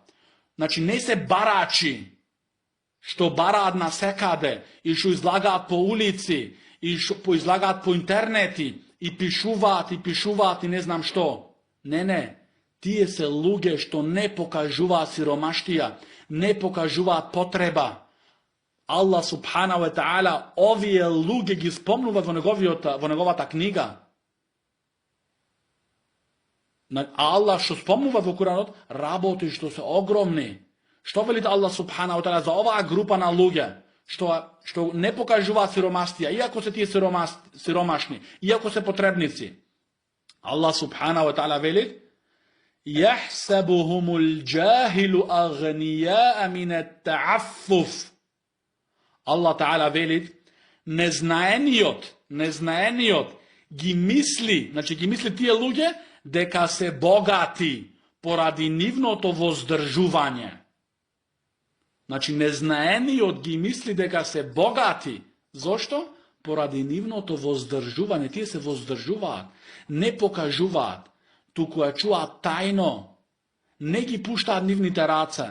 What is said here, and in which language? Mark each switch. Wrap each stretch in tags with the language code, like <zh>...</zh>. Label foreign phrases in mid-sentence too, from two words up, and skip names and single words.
<mk>Значи, не се барачи, што барад на секаде, и што излагат по улици, и што излагат по интернети, и пишуват, и не знам што. Ne. Тије се луѓе што не покажува сиромаштија, не покажува потреба. Allah</mk> <ar>سبحانه وتعالى</ar> <mk>овије луѓе ги спомнува во неговата книга. А Allah што спомнува во Kur'anu, работи што се огромни. Што вели Allah</mk> <ar>سبحانه وتعالى</ar> <mk>за ова група на луѓе? Што не покажува сиромаштија, иако се ти сиромашни, иако се потребници.</mk> <ar>Allah سبحانه وتعالى veli, يحسبهم الجاهل أغنياء من التعفف.</ar> <mk>Allah ta'ala вели, незнаенијот ги мисли тије луѓе, дека се богати, поради нивното воздржување. Значи, незнаениот ги мисли дека се богати. Зошто? Поради нивното воздржување. Тие се воздржуваат, не покажуваат, туку ја чуваат тајно, не ги пуштаат нивните раце.</mk>